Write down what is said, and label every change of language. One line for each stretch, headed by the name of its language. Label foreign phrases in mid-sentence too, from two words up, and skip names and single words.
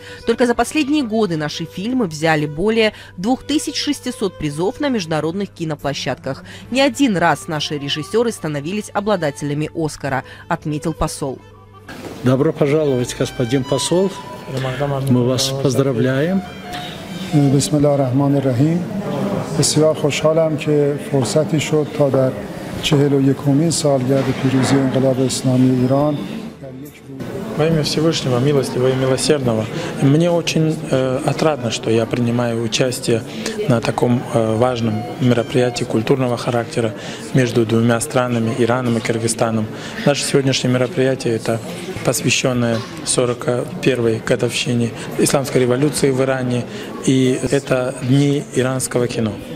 Russian: Только за последние годы наши фильмы взяли более 2600 призов на международных киноплощадках. Не один раз наши режиссеры становились обладателями «Оскара», отметил посол. Добро пожаловать, господин посол. Мы вас поздравляем.
Arabic: بسم الله الرحمن الرحیم.
Persian: بسیار خوشحالم که فرصتی شد تا در 41مین سالگرد پیروزی انقلاب اسلامی ایران
Russian: Во имя Всевышнего, милостивого и милосердного, мне очень отрадно, что я принимаю участие на таком важном мероприятии культурного характера между двумя странами, Ираном и Кыргызстаном. Наше сегодняшнее мероприятие — это посвященное 41-й годовщине исламской революции в Иране, и это Дни иранского кино.